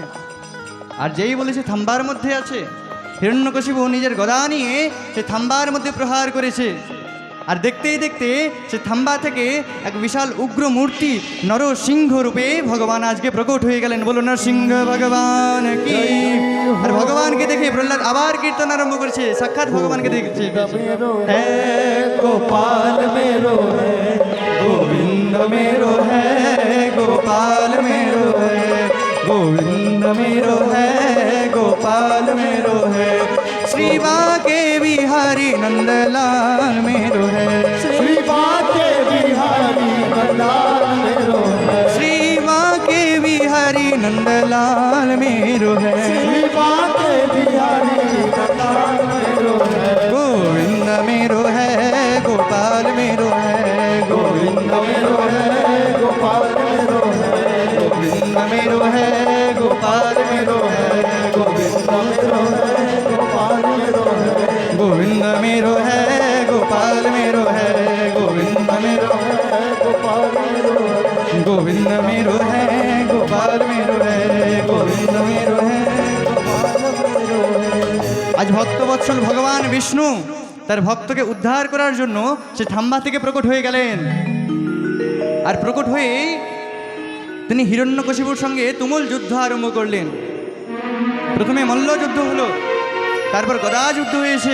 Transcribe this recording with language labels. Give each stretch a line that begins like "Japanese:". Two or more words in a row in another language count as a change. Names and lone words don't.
Bangla: আর যেই বলেছে থাম্বার মধ্যে আছে, হিরণ্যকশিপু নিজের গদা নিয়ে সে থাম্বার মধ্যে প্রহার করেছে। আর দেখতেই দেখতে সে থাম্বা থেকে এক বিশাল উগ্র মূর্তি নরসিংহ রূপে ভগবান আজকে প্রকট হয়ে গেলেন। বলুন নরসিংহ ভগবান কি। আর ভগবানকে দেখে প্রহ্লাদ আবার কীর্তন আরম্ভ করেছে, সাক্ষাৎ ভগবানকে দেখছে।
Hindi: है गोपाल मेरो है गोविंद मेरो है गोपाल मेरो है गोविंद मेरो है गोपाल मेरो है श्री बाके बिहारी नंदलाल मेरो है श्री बाके बिहारी नंदलाल मेरो है श्री बाके बिहारी नंदलाल मेरो है श्री बाके बिहारी नंदलाल मेरो है गोविंद मेरो है गोपाल मेरो है गोविंद मेरो है गोपाल मेरो है गोविंद मेरो है गोपाल मेरो है गोविंद मेरो है गोपाल मेरो है गोविंद मेरो है गोपाल मेरो है गोविंद मेरो है गोपाल मेरो है गोविंद मेरो है गोपाल मेरो है गोविंद मेरो है।
Bangla: আজ ভক্তবৎসল ভগবান বিষ্ণু তার ভক্তকে উদ্ধার করার জন্য সে থাম্বা থেকে প্রকট হয়ে গেলেন। আর প্রকট হয়ে তিনি হিরণ্যকশিপুর সঙ্গে তুমুল যুদ্ধ আরম্ভ করলেন। প্রথমে মল্ল যুদ্ধ হলো, তারপর গদা যুদ্ধ হয়েছে।